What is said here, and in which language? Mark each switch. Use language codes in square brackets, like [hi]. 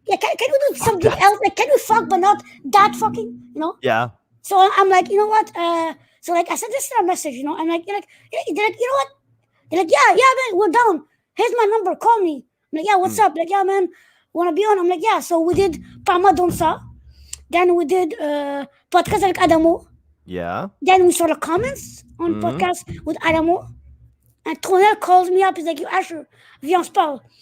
[en] Yeah, can we do something else? Like, can we fuck, but not that fucking? Yeah. So I'm like, you know what? So like I sent this in a message. I'm like, they're like, you know what? They're like, yeah, man, we're down. Here's my number. Call me. I'm like, yeah, what's up? Like, yeah, man, wanna be on? I'm like, yeah. So we did Parma Donsa. Then we did podcast [fr] avec [en] Adamo. Yeah. Then we saw the comments on podcast with Adamo. And Tronel calls me up. He's like, yo, Asher, [fr] viens, on se parle.